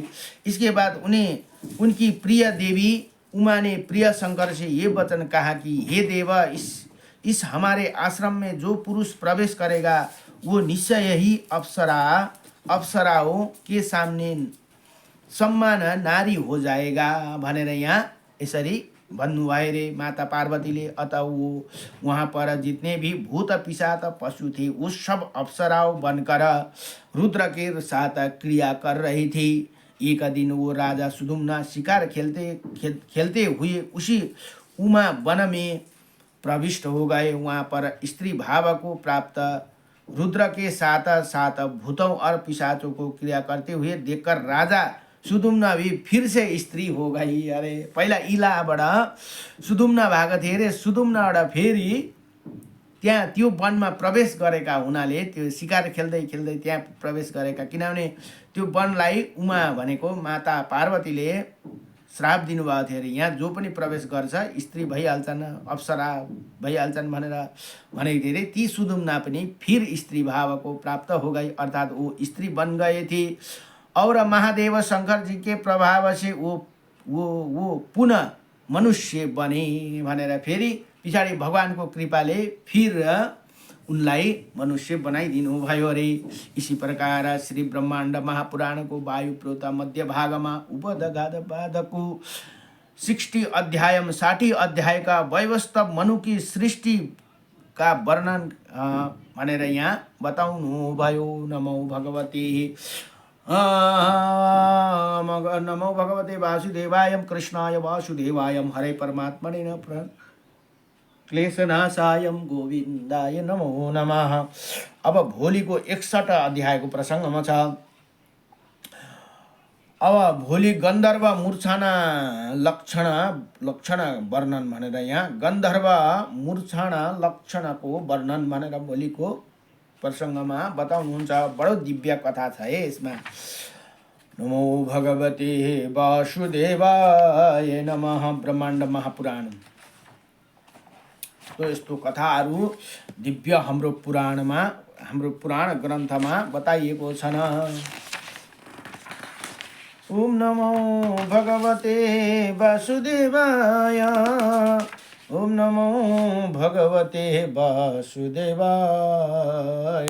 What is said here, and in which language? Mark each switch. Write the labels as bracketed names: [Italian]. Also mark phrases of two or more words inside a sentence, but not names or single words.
[Hindi] इसके बाद उन्हें उनकी प्रिय देवी उमा ने प्रिय शंकर से ये वचन कहा कि हे देव, इस हमारे आश्रम में जो पुरुष प्रवेश करेगा वो निश्चय ही अप्सराओं के सामने सम्मान नारी हो जाएगा [Nepali] भनेर यहाँ यसरी भन्नुभयो रे माता पार्वतीले। [Hindi] अतः वो वहाँ पर जितने भी भूत पिशाच पशु थे वो सब अप्सराओं बनकर रुद्र के साथ क्रिया कर रही थी। एक दिन वो राजा सुधुम्ना शिकार खेलते हुए उसी उमा वन में प्रविष्ट हो गए। वहाँ पर स्त्री भाव को प्राप्त रुद्र के साथ साथ भूतों और पिशाचों को क्रिया करते हुए देखकर राजा सुदुम्ना भी फिर से स्त्री हो गई। [Nepali] अरे पहिला इलाबाट सुदुम्ना भएको थिए अरे, सुदुम्नाबाट फेरि त्यहाँ त्यो वनमा प्रवेश गरेका हुनाले त्यो शिकार खेल्दै खेल्दै त्यहाँ प्रवेश गरेका, किनभने त्यो वनलाई उमा भनेको माता पार्वतीले श्राप दिनुभएको थियो अरे, यहाँ जो पनि प्रवेश गर्छ स्त्री भइहाल्छन्, अप्सरा भइहाल्छन् भनेर भनेको थिए अरे। [Hindi] ती सुदुम्ना पनि फिर स्त्री भाव को प्राप्त हो गई, अर्थात वो स्त्री बन गए थे। और महादेव शंकर जी के प्रभाव से वो पुनः मनुष्य बने [Nepali] भनेर फेरि पछाडि भगवानको कृपाले फिर उनलाई मनुष्य बनाइदिनु भयो अरे। इसी प्रकार श्री ब्रह्माण्ड महापुराणको वायु प्रोत मध्य भागमा उपदगाद बाधको 60 अध्याय 60 अध्यायका [Hindi] वैवस्वत मनु की सृष्टि का वर्णन [Nepali] भनेर यहाँ बताउनु भयो। [Sanskrit] नमो भगवते नमो भगवते वासुदेवाय कृष्णाय वासुदेवाय हरे परमात्मने नमः क्लेशनाशाय गोविन्दाय नमो नमः। [Nepali] अब भोलिको 61 अध्यायको प्रसङ्गमा छ। अब भोलि गन्धर्व मूर्छना लक्षण वर्णन भनेर यहाँ गन्धर्व मूर्छना लक्षणको वर्णन भनेर भोलिको प्रसङ्गमा बताउनुहुन्छ। बडो दिव्य कथा छ है यसमा। [Sanskrit] नमो भगवते वासुदेवाय नमः। [Nepali] ब्रह्माण्ड महापुराण तो यस्तो कथाहरू दिव्य हाम्रो पुराणमा, हाम्रो पुराण ग्रन्थमा बताइएको छन्। [Sanskrit] ओम नमो भगवते वासुदेवाय। ओम नमो भगवते वासुदेवाय।